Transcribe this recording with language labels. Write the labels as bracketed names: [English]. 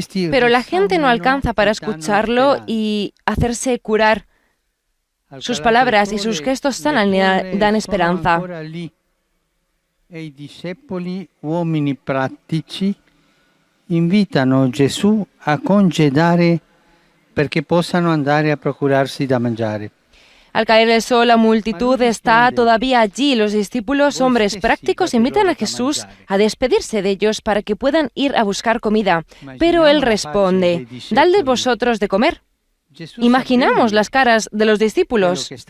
[Spanish] Pero la gente no alcanza para escucharlo y hacerse curar. Sus palabras y sus gestos dan esperanza. [Italian] E i discepoli, uomini pratici, invitano Gesù a congedare perché possano andare a procurarsi da mangiare. [Spanish] Al caer el sol, la multitud está todavía allí. Los discípulos, hombres prácticos, invitan a Jesús a despedirse de ellos para que puedan ir a buscar comida. Pero él responde: «Dadles vosotros de comer». Imaginamos las caras de los discípulos.